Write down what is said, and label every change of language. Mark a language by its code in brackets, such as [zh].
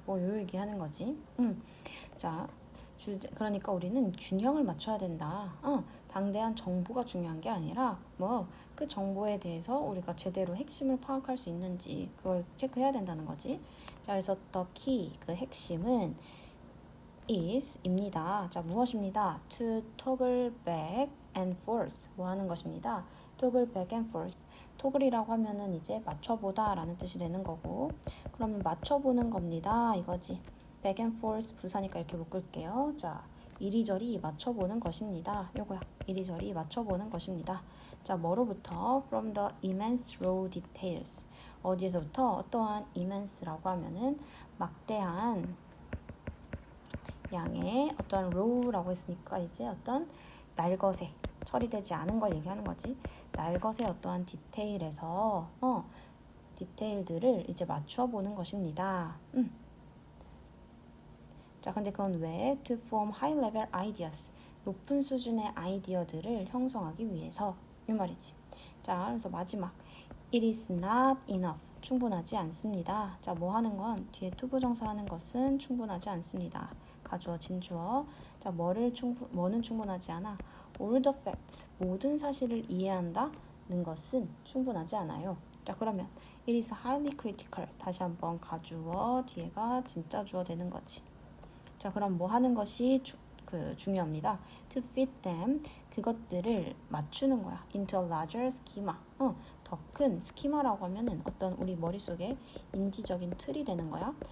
[ko] 뭐 요 얘기하는 거지. 자, 그러니까 우리는 균형을 맞춰야 된다. 방대한 정보가 중요한 게 아니라 뭐 그 정보에 대해서 우리가 제대로 핵심을 파악할 수 있는지 그걸 체크해야 된다는 거지. 자, 그래서 [en] the key [ko] 그 핵심은 is입니다. 자, 무엇입니다? [en] to toggle back and forth [ko] 뭐 하는 것입니다. [en] toggle back and forth [ko] toggle이라고 하면은 이제 맞춰보다 라는 뜻이 되는 거고, 그러면 맞춰보는 겁니다 이거지. [en] back and forth [ko] 부사니까 이렇게 묶을게요. 자, 이리저리 맞춰보는 것입니다. 요거야. 이리저리 맞춰보는 것입니다. 자, 뭐로부터? [en] From the immense raw details. [ko] 어디에서부터? 어떠한 immense라고 하면은 막대한 양의 어떤 row라고 했으니까 이제 어떤 날것에 처리되지 않은 걸 얘기하는 거지. 날것의 어떠한 디테일에서 디테일들을 이제 맞추어 보는 것입니다. 자, 근데 그건 왜? [en] To form high level ideas. [ko] 높은 수준의 아이디어들을 형성하기 위해서 이 말이지. 자, 그래서 마지막 [en] It is not enough. [ko] 충분하지 않습니다. 자, 뭐 하는 건? 뒤에 투부정사 하는 것은 충분하지 않습니다. 가주어, 짐주어. 자, 뭐는 충분하지 않아? [en] All the facts. [ko] 모든 사실을 이해한다는 것은 충분하지 않아요. 자, 그러면 [en] It is highly critical. [ko] 다시 한번 가주어, 뒤에가 진짜 주어 되는 거지. 자, 그럼 뭐 하는 것이 중요합니다. [en] To fit them. [ko] 그것들을 맞추는 거야. [en] Into a larger schema. [ko] 더 큰 스키마라고 하면은 어떤 우리 머릿속에 인지적인 틀이 되는 거야.